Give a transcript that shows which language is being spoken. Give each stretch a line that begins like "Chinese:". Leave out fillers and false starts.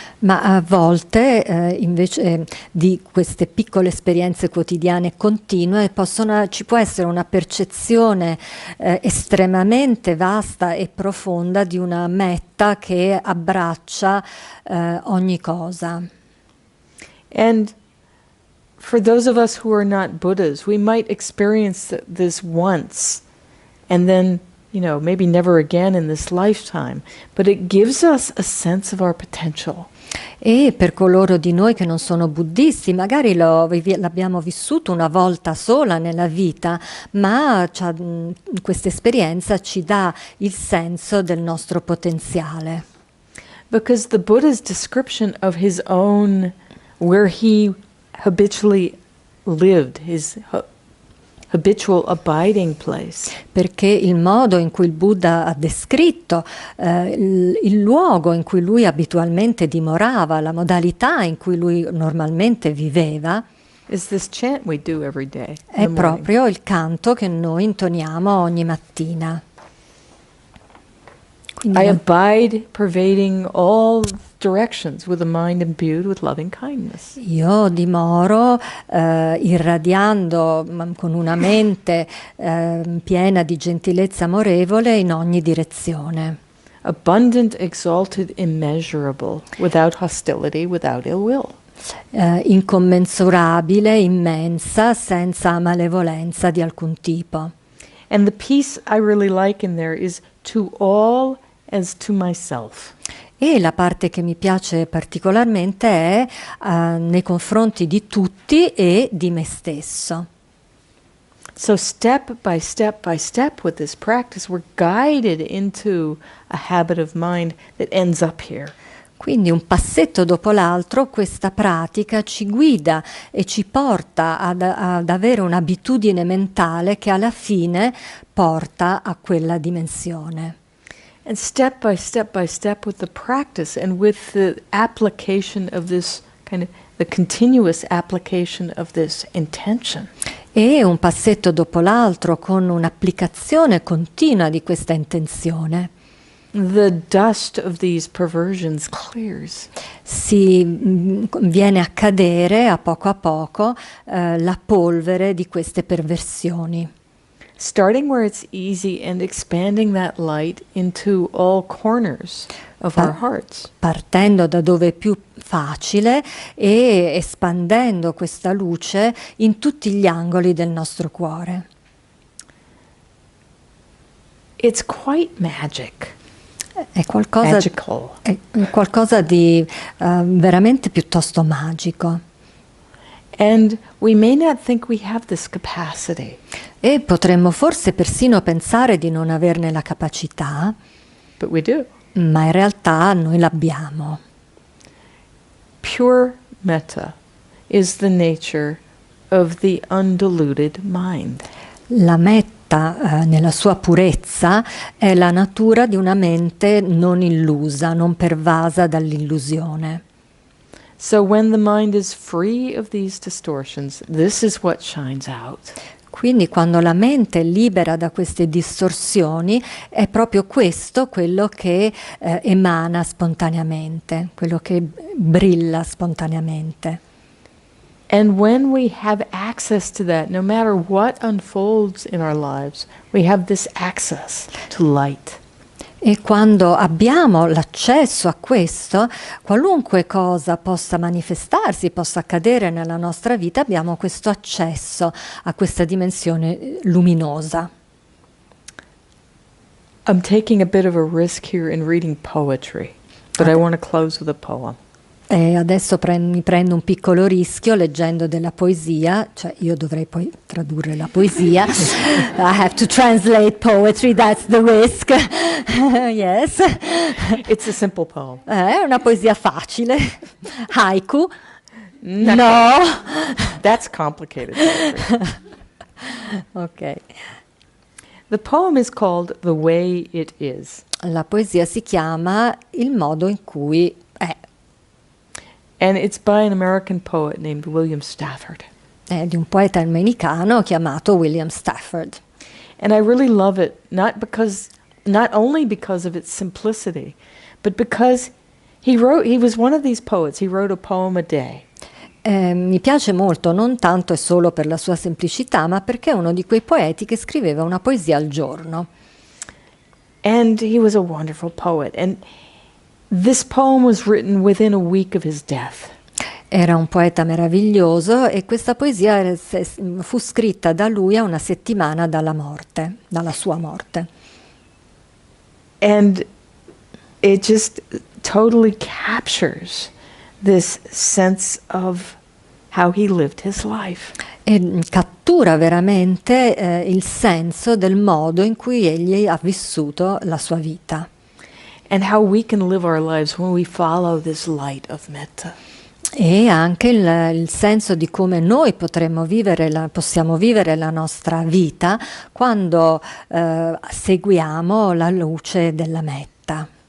Italian: Ma a volte invece di queste piccole esperienze quotidiane continue ci può essere una percezione estremamente vasta e profonda di una metta che abbraccia ogni cosa.
English: And for those of us who are not Buddhas, we might experience this once and then maybe never again in this lifetime, but it gives us a sense of our potential.
Italian: E per coloro di noi che non sono buddisti, magari l'abbiamo vissuto una volta sola nella vita, ma questa esperienza ci dà il senso del nostro potenziale.
English: Because the Buddha's description of his own, where he habitually lived, his habitual abiding place.
Italian: Perché il modo in cui il Buddha ha descritto il luogo in cui lui abitualmente dimorava, la modalità in cui lui normalmente viveva,
English: is this chant we do every day.
Italian: È proprio il canto che noi intoniamo ogni mattina. Quindi
English: I abide pervading all directions with a mind imbued with loving kindness.
Italian: io dimoro irradiando con una mente piena di gentilezza amorevole in ogni direzione.
English: Abundant, exalted, immeasurable, without hostility, without ill will.
Italian: Incommensurabile, immensa, senza malevolenza di alcun tipo.
English: And the piece I really like in there is to all as to myself.
Italian: E la parte che mi piace particolarmente è nei confronti di tutti e di me stesso.
English: So step by step with this practice, we're guided into a habit of mind that ends up here.
Italian: Quindi un passetto dopo l'altro questa pratica ci guida e ci porta ad avere un'abitudine mentale che alla fine porta a quella dimensione.
English: And step by step with the practice and with the application of this kind of the continuous application of this intention.
Italian: E un passetto dopo l'altro con un'applicazione continua di questa intenzione.
English: The dust of these perversions clears.
Italian: Viene a cadere a poco la polvere di queste perversioni.
English: Starting where it's easy and expanding that light into all corners of our hearts.
Italian: Partendo da dove è più facile e espandendo questa luce in tutti gli angoli del nostro cuore.
English: It's quite magic.
Italian: È qualcosa,
English: Magical.
Italian: è qualcosa di veramente piuttosto magico.
English: And we may not think we have this capacity.
Italian: E potremmo forse persino pensare di non averne la capacità,
English: But we do.
Italian: ma in realtà noi l'abbiamo.
English: Pure metta is the nature of the undiluted mind.
Italian: La metta, nella sua purezza, è la natura di una mente non illusa, non pervasa dall'illusione.
English: So when the mind is free of these distortions, this is what shines out.
Italian: Quindi quando la mente è libera da queste distorsioni, è proprio questo quello che emana spontaneamente, quello che brilla spontaneamente.
English: And when we have access to that, no matter what unfolds in our lives, we have this access to light.
Italian: E quando abbiamo l'accesso a questo, qualunque cosa possa manifestarsi, possa accadere nella nostra vita, abbiamo questo accesso a questa dimensione luminosa.
English: I'm taking a bit of a risk here in reading poetry, but I want to close with a poem.
Italian: E adesso mi prendo un piccolo rischio leggendo della poesia, cioè io dovrei poi tradurre la poesia.
English: I have to translate poetry, that's the risk. Yes. It's a simple poem.
Italian: È una poesia facile. Haiku.
English: No.
Italian: No.
English: That's complicated poetry.
Italian: Ok.
English: The poem is called The Way It Is.
Italian: La poesia si chiama Il modo in cui è.
English: And it's by an American poet named William Stafford.
Italian: È di un poeta americano chiamato William Stafford.
English: And I really love it, not only because of its simplicity, but because he was one of these poets. He wrote a poem a day.
Italian: Mi piace molto, non tanto e solo per la sua semplicità, ma perché è uno di quei poeti che scriveva una poesia al giorno.
English: And he was a wonderful poet. And this poem was written within a week of his death.
Italian: Era un poeta meraviglioso e questa poesia fu scritta da lui a una settimana dalla sua morte.
English: And it just totally captures this sense of how he lived his life.
Italian: E cattura veramente il senso del modo in cui egli ha vissuto la sua vita.
English: And how we can live our lives when we follow this light of metta.
Italian: E anche il senso di come noi possiamo vivere la nostra vita quando seguiamo la luce della metta.